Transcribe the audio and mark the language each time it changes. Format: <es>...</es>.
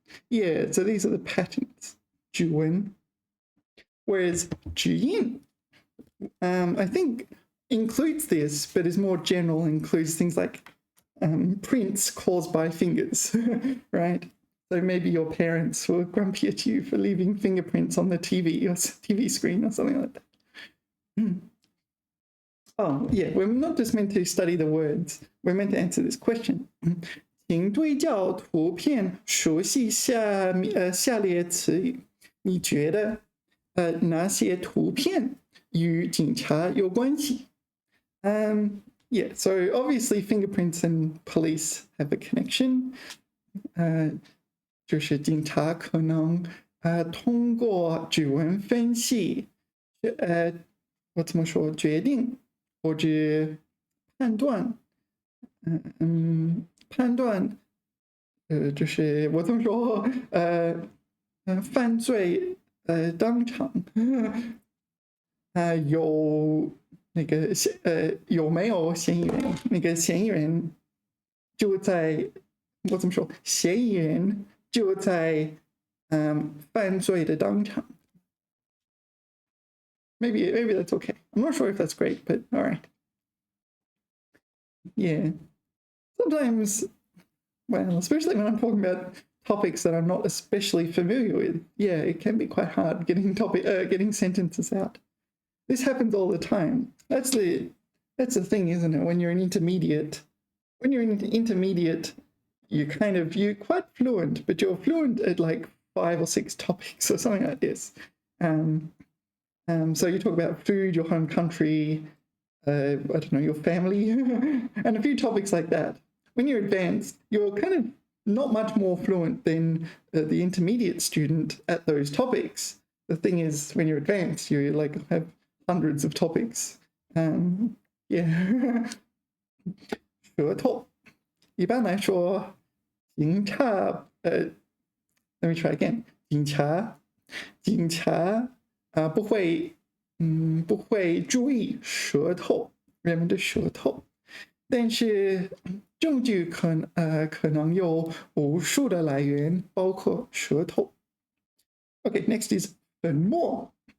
<en>Yeah, so these are the patterns. Juwen. Whereas Juyin, I think, includes this, but is more general, includes things like prints caused by fingers, right? So maybe your parents were grumpy at you for leaving fingerprints on the TV or TV screen or something like that. Oh, yeah, we're not just meant to study the words. We're meant to answer this question.</en> <zh>请对照图片，熟悉下列词语。你觉得哪些图片与警察有关系？</zh> <en>Yeah, so obviously fingerprints and police have a connection.</en> <zh>就是警察可能通过指纹分析，我怎么说？决定。或者判断，就是我怎么说？犯罪当场有那个有没有嫌疑人？那个嫌疑人就在我怎么说？嫌疑人就在犯罪的当场。</zh> <en>Maybe that's okay. I'm not sure if that's great, but all right. Yeah. Sometimes, well, especially when I'm talking about topics that I'm not especially familiar with, yeah, it can be quite hard getting sentences out. This happens all the time. That's the thing, isn't it? When you're an intermediate, you're quite fluent, but you're fluent at like 5 or 6 topics or something like this. So you talk about food, your home country, I don't know, your family, and a few topics like that. When you're advanced, you're kind of not much more fluent than the intermediate student at those topics. The thing is, when you're advanced, you like have hundreds of topics. Yeah.</en> <zh>舌头，一般来说，警察，</zh> <en>let me try again.</en> <zh>警察。不会注意人们的舌头，但是证据可能有无数的来源，包括舌头。</zh> <en>Okay, next is 粉末。</en>